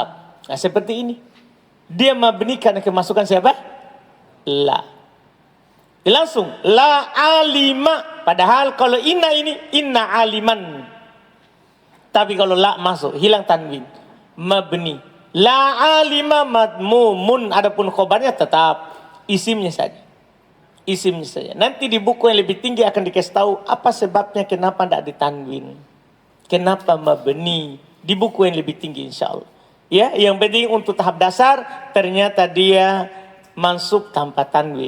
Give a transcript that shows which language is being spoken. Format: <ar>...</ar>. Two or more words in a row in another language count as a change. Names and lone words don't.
<id>Nah seperti ini. Dia mabni karena kemasukan siapa? La. Langsung.</id> <ar>لا عالم.</ar> <id>Padahal kalau inna ini.</id> <ar>إن عالما.</ar> <id>Tapi kalau la masuk. Hilang tanwin. Mabni.</id> <ar>لا عالم مضموم.</ar> <id>Adapun khobarnya tetap isimnya saja. Isimnya saja. Nanti di buku yang lebih tinggi akan dikasih tahu apa sebabnya kenapa tidak ditanwin. Kenapa mabni. Di buku yang lebih tinggi</id> <ar>إن شاء الله.</ar> <id>Ya, yang penting untuk tahap dasar ternyata dia mansub tanpa tanwin.</id>